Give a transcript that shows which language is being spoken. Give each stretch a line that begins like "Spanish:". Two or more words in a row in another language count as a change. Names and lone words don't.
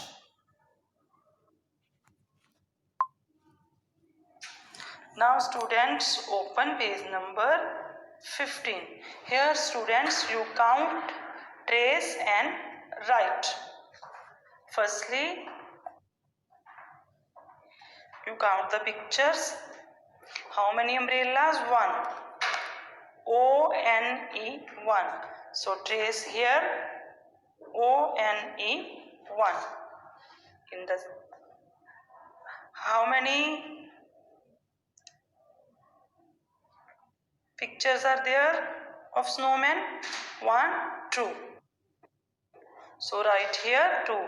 English: Now students, open page number 15. Here students, you count, trace and write. Firstly, you count the pictures. How many umbrellas? 1. O-N-E, 1. So trace here O-N-E, 1. In the how many pictures are there of snowmen? 1, 2. So write here 2.